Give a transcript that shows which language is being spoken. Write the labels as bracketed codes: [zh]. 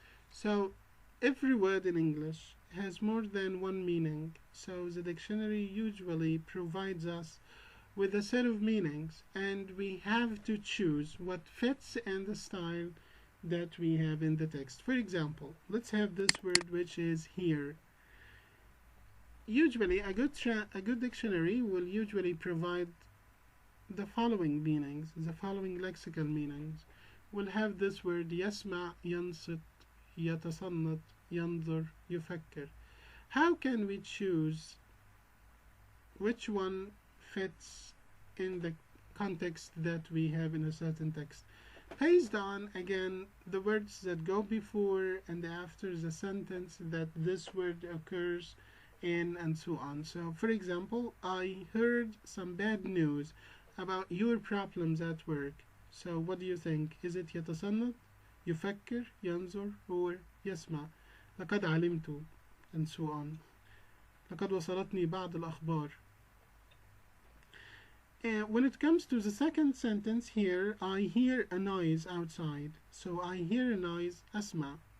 [en] So every word in English has more than one meaning, so the dictionary usually provides us with a set of meanings, and we have to choose what fits in the style that we have in the text. For example, let's have this word, which is here. Usually a good dictionary will usually provide the following meanings, the following lexical meanings. We'll have this word [ar] يسمع, ينصت, يتصنت, ينظر, يفكر. [en] How can we choose which one fits in the context that we have in a certain text? Based on, again, the words that go before and after the sentence that this word occurs in, and so on. So, for example, I heard some bad news about your problems at work. So, what do you think? [ar] Is it يتصنت, يفكر, ينظر, or يسمع? لقد علمت, [en] and so on. [ar] لقد وصلتني بعض الأخبار. [en] And when it comes to the second sentence here, I hear a noise outside. So I hear a noise, أسمع.